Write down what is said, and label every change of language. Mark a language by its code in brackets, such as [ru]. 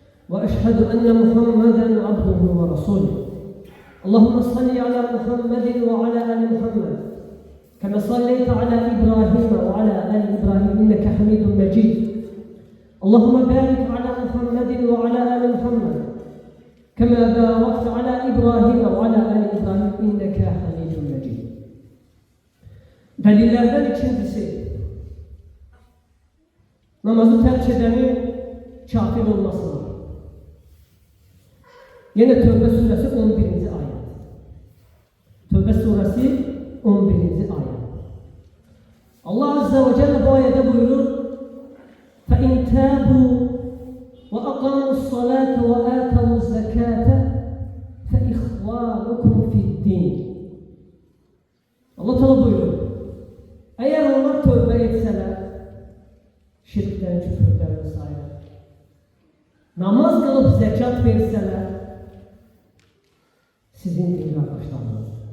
[ar] وأشهد أن محمدا عبده ورسوله. اللهم صل على محمد وعلى آل محمد كما صليت على إبراهيم وعلى آل إبراهيم إنك حميد مجيد. اللهم بارك على محمد وعلى آل محمد كما باركت على إبراهيم وعلى آل إبراهيم إنك حميد مجيد. [tr] Delillerden ikincisi, namazı terk edenin kafir olmasına. Yine Tövbe suresi 11. ayet. Tövbe suresi 11. ayet. Allah Azze ve Celle bu ayette buyurur: [ar] فَاِنْ تَابُوا وَاَقَامُوا الصَّلَاةَ وَآتَوُوا الزَّكَاةَ فَاِخْوَانُكُمْ فِي الدِّينِ. [tr] Allah Teala buyurur: eğer onlar tövbe etseler, şirkten, küfürden vesaire, namaz kılıp zekat verseler, sizin din kardeşleriniz.